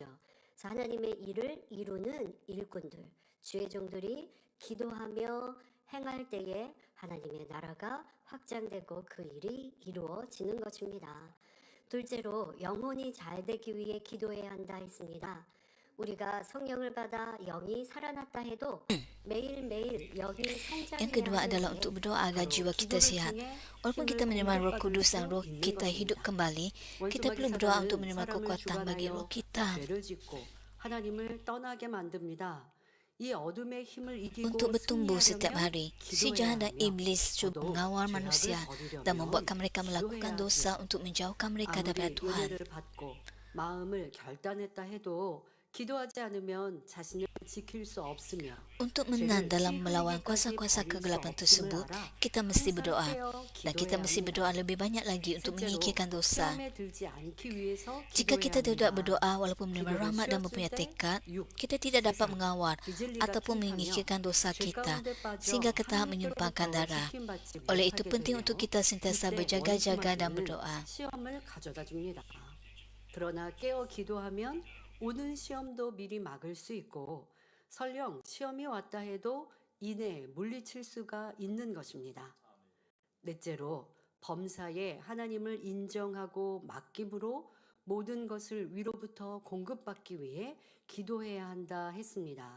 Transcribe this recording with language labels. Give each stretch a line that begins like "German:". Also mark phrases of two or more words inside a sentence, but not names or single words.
Korean: 하나님의 일을 이루는 일꾼들, 주의 종들이 기도하며 행할 때에 하나님의 나라가 확장되고 그 일이 이루어지는 것입니다. 둘째로 영혼이 잘 되기 위해 기도해야 한다 했습니다. 우리가 성령을 받아 영이 살아났다 해도 매일매일 영이 성장해야
Malay: Yang kedua adalah untuk berdoa agar jiwa kita sihat. Walaupun kita menerima Roh Kudus dan roh kita hidup kembali, kita perlu berdoa untuk menerima kekuatan bagi roh kita.
Korean: 하나님을 떠나게 만듭니다. 이 어둠의 힘을 이기고
Malay: Untuk bertumbuh setiap hari, si jahat dan iblis cuba mengawal manusia dan membuatkan mereka melakukan dosa untuk menjauhkan mereka daripada Tuhan.
Korean: 마음을 결단했다 해도 기도하지 않으면 자신을 지킬 수 없으며
Malay: Untuk menang dalam melawan kuasa-kuasa kegelapan tersebut, kita mesti berdoa. Dan kita mesti berdoa lebih banyak lagi untuk menyingkirkan dosa. Jika kita tidak berdoa walaupun menerima rahmat dan mempunyai tekad, kita tidak dapat mengawal ataupun menyingkirkan dosa kita sehingga ke tahap menyumpahkan darah. Oleh itu penting untuk kita sentiasa berjaga-jaga dan berdoa.
Korean: 시험을 가져다 줍니다. 그러나 깨어 기도하면 오는 시험도 미리 막을 수 있고 설령 시험이 왔다 해도 이내 물리칠 수가 있는 것입니다. 넷째로 범사에 하나님을 인정하고 맡김으로 모든 것을 위로부터 공급받기 위해 기도해야 한다 했습니다.